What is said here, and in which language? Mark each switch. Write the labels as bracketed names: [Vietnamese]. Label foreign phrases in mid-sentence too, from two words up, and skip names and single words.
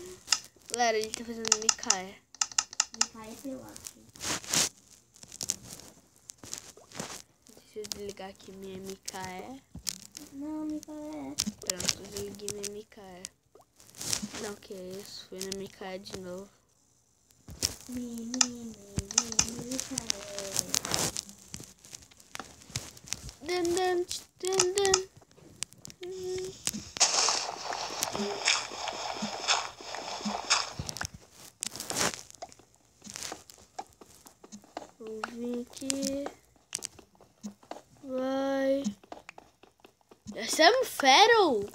[Portuguese] Galera, ele tá fazendo Micaé. Micaé pelado. Deixa eu desligar aqui minha Micaé. Não, Micaé. Pronto, desliguei minha Micaé. Não, que é isso? Fui na Micaé de novo. Micaé. Dun, dun, dun, dun. Vou vir aqui. Vai. Achamos ferro.